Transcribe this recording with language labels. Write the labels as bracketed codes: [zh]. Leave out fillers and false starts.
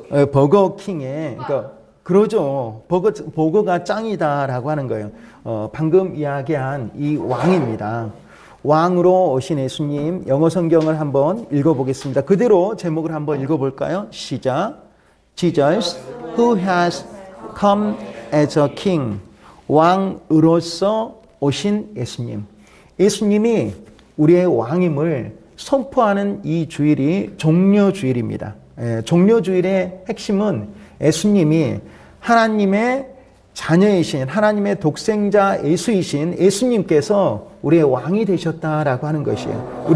[ko] 버거킹에, 그러니까, 그러죠. 버거가 짱이다라고 하는 거예요. 방금 이야기한 이 왕입니다. 왕으로 오신 예수님, 영어 성경을 한번 읽어보겠습니다. 그대로 제목을 한번 읽어볼까요? 시작. [en] Jesus, who has come as a king. [ko] 왕으로서 오신 예수님. 예수님이 우리의 왕임을 선포하는 이 주일이 종려주일입니다. 종려주일의 핵심은 예수님이 하나님의 자녀이신 하나님의 독생자 예수이신 예수님께서 우리의 왕이 되셨다라고 하는 것이에요.